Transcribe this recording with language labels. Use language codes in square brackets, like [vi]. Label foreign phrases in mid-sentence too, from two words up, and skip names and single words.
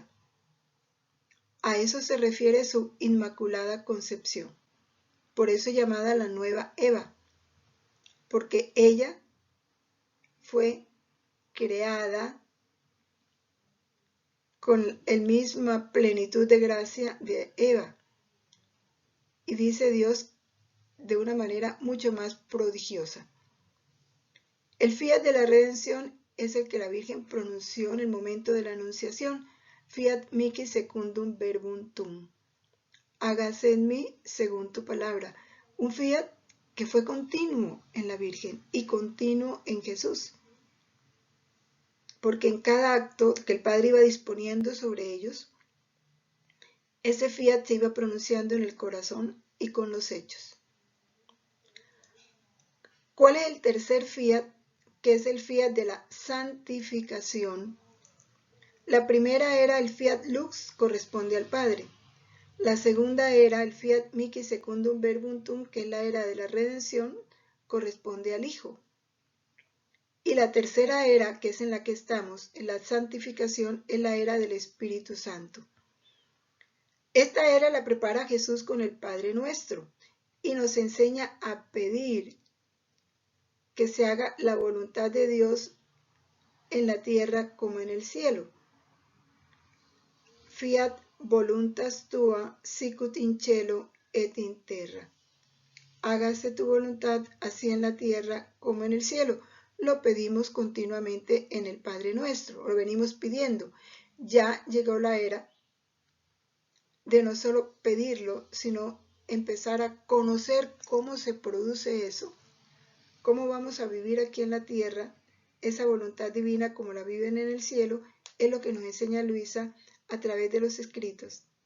[es] A eso se refiere su inmaculada concepción, por eso llamada la nueva Eva, porque ella fue creada con la misma plenitud de gracia de Eva. Y dice Dios de una manera mucho más prodigiosa. El fiat de la redención es el que la Virgen pronunció en el momento de la anunciación, [la] fiat mihi secundum verbum tuum. [es] Hágase en mí según tu palabra. Un fiat que fue continuo en la Virgen y continuo en Jesús. Porque en cada acto que el Padre iba disponiendo sobre ellos, ese fiat se iba pronunciando en el corazón y con los hechos. ¿Cuál es el tercer fiat? Que es el fiat de la santificación. La primera era el [la] fiat lux, [es] corresponde al Padre. La segunda era el [la] fiat mihi secundum verbum tuum, [es] que es la era de la redención, corresponde al Hijo. Y la tercera era, que es en la que estamos, en la santificación, es la era del Espíritu Santo. Esta era la prepara Jesús con el Padre Nuestro y nos enseña a pedir que se haga la voluntad de Dios en la tierra como en el cielo. [la] Fiat voluntas tua sicut in cielo et in terra. [es] Hágase tu voluntad así en la tierra como en el cielo. Lo pedimos continuamente en el Padre Nuestro, lo venimos pidiendo. Ya llegó la era de no solo pedirlo, sino empezar a conocer cómo se produce eso, cómo vamos a vivir aquí en la tierra, esa voluntad divina como la viven en el cielo, es lo que nos enseña Luisa a través de los escritos.